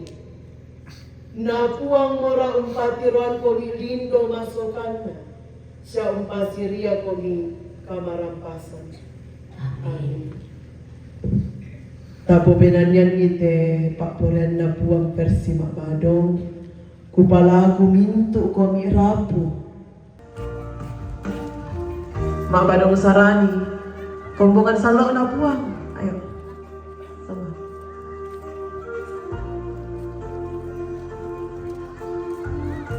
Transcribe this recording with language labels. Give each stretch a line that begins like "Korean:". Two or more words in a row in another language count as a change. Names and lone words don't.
Toraja-Sa'dan: Napuang mora umpatiruan komi lindo masokanna, sia umpasiria komi kamarampasan. Amin. Tapo penanyan ite Pak Poren napuang versi Makmadong, kupalaku mintu komi rapu. Makmadong sarani. Kombongan salok na puang.
Indonesian: Ayo. Sama.